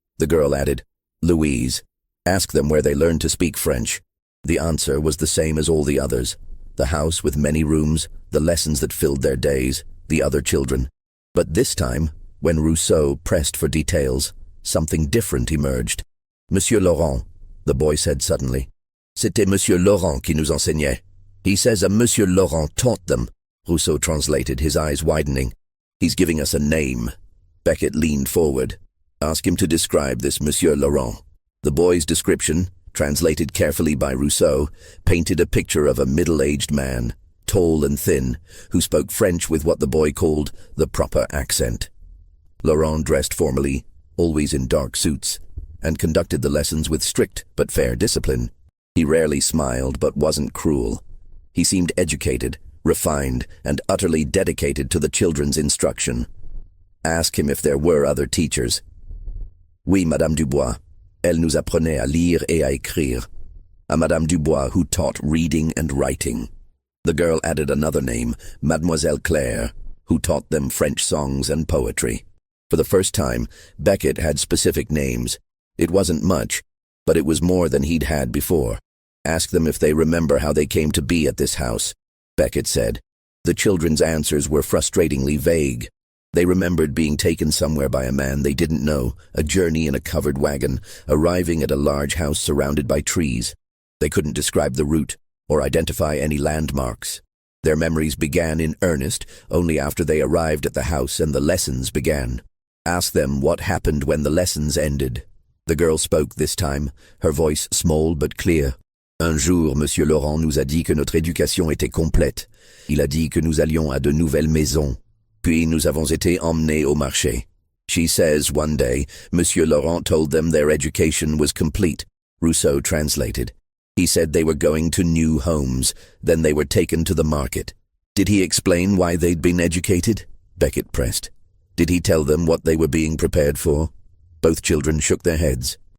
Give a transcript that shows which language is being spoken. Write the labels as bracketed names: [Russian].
[English] The girl added, "Louise." Ask them where they learned to speak French. The answer was the same as all the others. The house with many rooms, the lessons that filled their days, the other children. But this time, when Rousseau pressed for details, something different emerged. "Monsieur Laurent," the boy said suddenly. [French] "C'était Monsieur Laurent qui nous enseignait. [English] He says a Monsieur Laurent taught them," Rousseau translated, his eyes widening. "He's giving us a name." Beckett leaned forward. "Ask him to describe this Monsieur Laurent." The boy's description, translated carefully by Rousseau, painted a picture of a middle-aged man, tall and thin, who spoke French with what the boy called the proper accent. Laurent dressed formally, always in dark suits, and conducted the lessons with strict but fair discipline. He rarely smiled but wasn't cruel. He seemed educated, refined, and utterly dedicated to the children's instruction. Ask him if there were other teachers. [French] "Oui, Madame Dubois. Elle nous apprenait à lire et à écrire." [English] A Madame Dubois who taught reading and writing. The girl added another name, Mademoiselle Claire, who taught them French songs and poetry. For the first time, Beckett had specific names. It wasn't much, but it was more than he'd had before. Ask them if they remember how they came to be at this house, Beckett said. The children's answers were frustratingly vague. They remembered being taken somewhere by a man they didn't know, a journey in a covered wagon, arriving at a large house surrounded by trees. They couldn't describe the route or identify any landmarks. Their memories began in earnest only after they arrived at the house and the lessons began. Ask them what happened when the lessons ended. The girl spoke this time, her voice small but clear. [French] "Un jour, Monsieur Laurent nous a dit que notre éducation était complète. Il a dit que nous allions à de nouvelles maisons. Puis nous avons été emmenés au marché." [English] She says one day, Monsieur Laurent told them their education was complete, Rousseau translated. He said they were going to new homes, then they were taken to the market. Did he explain why they'd been educated? Beckett pressed. Did he tell them what they were being prepared for? Both children shook their heads.